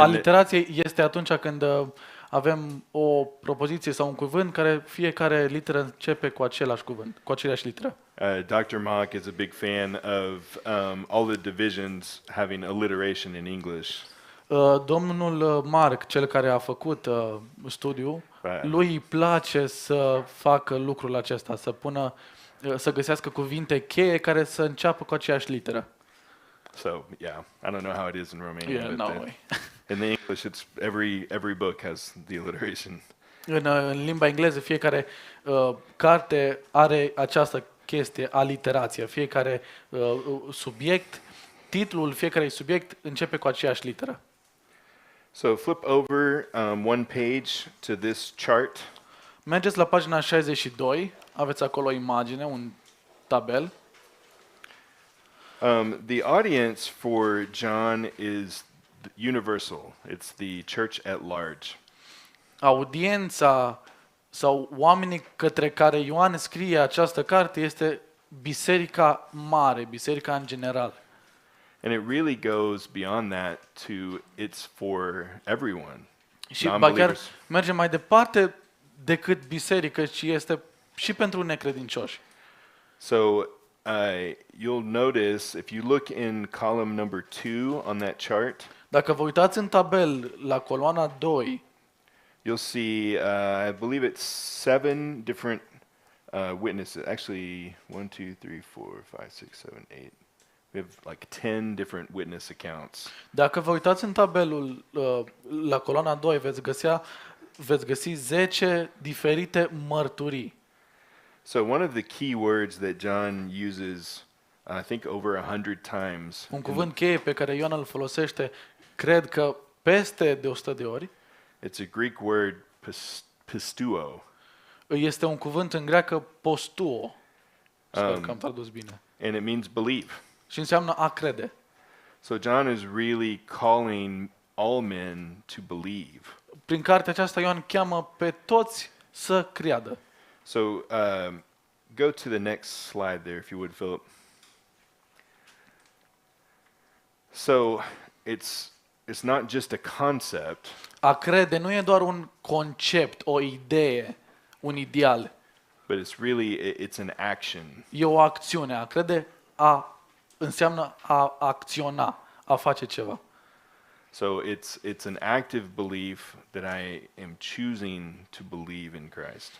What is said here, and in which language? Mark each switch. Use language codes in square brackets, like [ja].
[ro] aliterație este atunci când avem o propoziție sau un cuvânt care fiecare literă începe cu același cuvânt, cu aceeași literă. [en] Dr. Mark is a big fan of all the divisions having alliteration in English. [ro] Domnul Mark, cel care a făcut studiul, lui îi place să facă lucrul acesta, să găsească cuvinte cheie care să înceapă cu aceeași literă. [en] So yeah, I don't know how it is in Romania. Yeah, but no way. In the English, it's every book has the alliteration. [ro] În limba engleză, fiecare carte are această chestie, aliterație. Fiecare subiect, titlul fiecare subiect începe cu aceeași literă. [en] So flip over one page to this chart. [ro] Mergeți la pagina 62, aveți acolo o imagine, un tabel. [en] The audience for John is universal. It's the church at large. [ro] Audiența sau oamenii către care Ioan scrie această carte este biserica mare, biserica în general. [en] And it really goes beyond that to it's for everyone. [ro] Și ba chiar merge mai departe decât biserică, ci este și pentru necredincioși. [en] So you'll notice if you look in column number 2 on that chart. [ro] Dacă vă uitați în tabel la coloana 2, [en] you'll see I believe it's 7 different witnesses. Actually 1 2 3 4 5 6 7 8. We have like 10 different witness accounts. [ro] Dacă vă uitați în tabelul la coloana 2, veți găsi 10 diferite mărturii. [en] So one of the key words that John uses, I think over 100 times. [ro] Un cuvânt cheie pe care Ioan îl folosește, cred că peste de 100 de ori. [en] It's a Greek word pistuo. [ro] Este un cuvânt în greacă postuo. Sper că am tradus bine. [en] And it means believe. [ro] Și înseamnă a crede. [en] So John is really calling all men to believe. [ro] Prin cartea aceasta Ioan cheamă pe toți să creadă. [en] So go to the next slide there, if you would, Philip. So it's not just a concept. [ro] A crede nu e doar un concept, o idee, un ideal. [en] But it's an action. [ro] E o acțiune. A crede înseamnă a acționa, a face ceva. [en] So it's an active belief that I am choosing to believe in Christ.